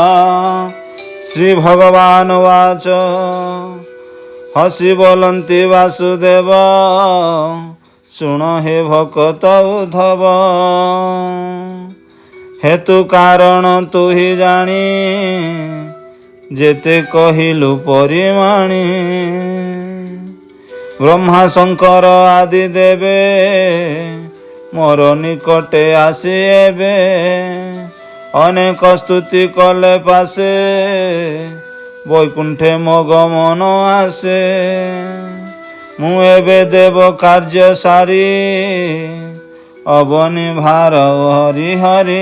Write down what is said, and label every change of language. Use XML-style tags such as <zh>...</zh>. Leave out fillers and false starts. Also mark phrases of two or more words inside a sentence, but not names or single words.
<or>ଶ୍ରୀଭଗବାନୁବାଚ ହସି ବୋଲନ୍ତି ବାସୁଦେବ ଶୁଣ ହେ ଭକ୍ତ ଉଦ୍ଧବ। ହେତୁ କାରଣ ତୁ ହି ଜାଣି ଯେତେ କହିଲୁ ପରିମାଣି। ବ୍ରହ୍ମା ଶଙ୍କର ଆଦି ଦେବେ ମୋର ନିକଟେ ଆସି ଏବେ। ଅନେକ ସ୍ତୁତି କଲେ ପାଶେ ବୈକୁଣ୍ଠେ ମୋ ଗମନ ଆଶେ। ମୁ ଏବେ ଦେବ କାର୍ଯ୍ୟ ସାରି ଅବନି ଭାର ହରି ହରି।</or>